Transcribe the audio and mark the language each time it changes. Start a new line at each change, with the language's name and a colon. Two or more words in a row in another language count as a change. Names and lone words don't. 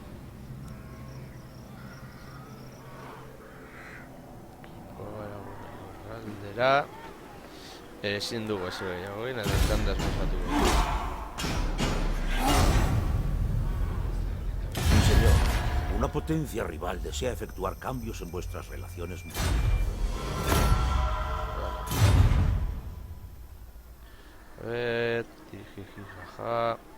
Basque: Galdera. Ezin dugu ez gehiago egin, eta txandaz pasatu.
Spanish: Mi señor, Una potencia rival desea efectuar cambios en vuestras relaciones mutuas. A ver, jiji, jaja.